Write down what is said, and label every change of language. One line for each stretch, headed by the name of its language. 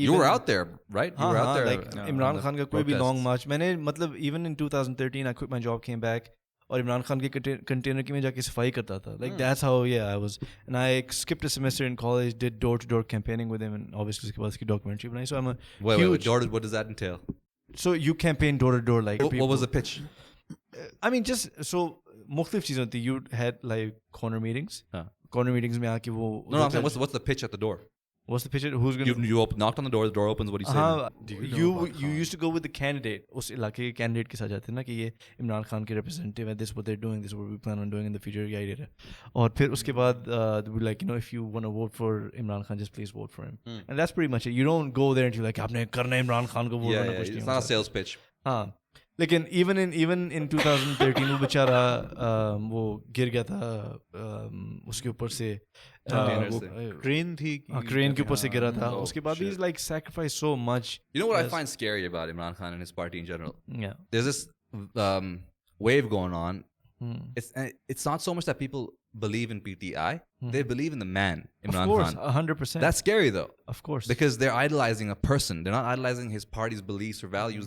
English: you were out there, right? You were out there. Like Imran Khan
Hindi: का कोई भी
English: long march.
Hindi: मैंने मतलब
English: even in 2013 I quit my job, came back.
Hindi: और इमरान खान के container की में जाके सफाई करता था.
English: Like that's how I was. And I skipped a semester in college, did door-to-door campaigning with him, and obviously
Hindi: उसके बाद उसकी documentary बनाई.
English: So I'm a wait, what does that entail? So you campaign door-to-door like what was the pitch? I mean just so
Hindi: मुख्तलिफ चीज़ें होती.
English: You had like corner meetings.
Hindi: Corner meetings में आके वो.
English: No, I'm saying what's the pitch at the door? What's the picture? Who's going to... You knocked on the door opens, what do you say? You used to go with the candidate.
Hindi: उस इलाके के candidate के साथ जाते हैं ना कि ये इमरान खान के representative है,
English: this is what they're doing, this is what we plan on doing in the future,
Hindi: ये idea है. और फिर उसके बाद
English: we like, if you want to vote for Imran Khan, just please vote for him. And that's pretty much it. You don't go there and you're like,
Hindi: आपने करना है इमरान खान को vote करना कुछ नहीं.
English: It's not a sales pitch.
Hindi: हाँ. लेकिन even in 2013 वो बेचारा वो गिर गया था उसके ऊपर से ट्रेन थी क्रेन के ऊपर से गिरा था उसके बाद
English: he's like sacrificed so much. You know what I find scary about Imran Khan and his party in general? Yeah. There's this wave going on. It's not so much that people believe in PTI. They believe in the man, Imran Of course, Khan. 100%. That's scary though. Of course. Because they're idolizing a person. They're not idolizing his party's beliefs or values.